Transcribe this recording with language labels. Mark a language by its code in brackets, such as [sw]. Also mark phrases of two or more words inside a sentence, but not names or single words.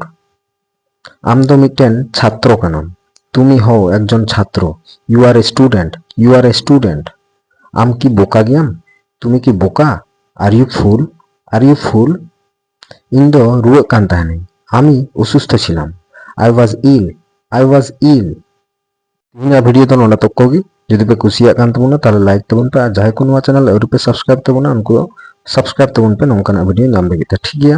[sat] আম দো মিটেন ছাত্র কানাম, [bn] তুমি হও একজন ছাত্র। [en] You are a student, you are a student. [sat] আম কি বোকা গিয়াম, [bn] তুমি কি বোকা। [en] Are you fool, are you fool. [sat] ইন দো রুয়াগ কান তাহেনাই, [bn] আমি অসুস্থ ছিলাম। [en] I was ill, I was ill. [sat] ᱤᱧᱟᱹᱜ ᱵᱷᱤᱰᱤᱭᱳ ᱫᱚ ᱱᱚᱰᱮ ᱛᱚᱠᱠᱚ ᱜᱮ। ᱡᱩᱫᱤ ᱯᱮ ᱠᱩᱥᱤᱭᱟᱜ ᱠᱟᱱ ᱛᱟᱵᱚᱱᱟ ᱛᱟᱦᱞᱮ ᱞᱟᱭᱤᱠ ᱛᱟᱵᱚᱱ ᱯᱮ, ᱟᱨ ᱡᱟᱦᱟᱸᱭ ᱠᱚ ᱱᱚᱣᱟ ᱪᱮᱱᱮᱞ ᱟᱹᱣᱨᱤ ᱯᱮ ᱥᱟᱵᱥᱠᱨᱟইᱵ ᱛᱟᱵᱚᱱᱟ ᱩᱱᱠᱩ ᱥᱟᱵᱥᱠᱨᱟইᱵ ᱛᱟᱵᱚᱱ ᱯᱮ ᱱᱚᱝᱠᱟᱱᱟᱜ ᱵᱷᱤᱰᱤᱭᱳ ᱧᱟᱢ ᱞᱟᱹᱜᱤᱫ ᱛᱮ, ᱴᱷᱤक ᱜᱮᱭᱟ।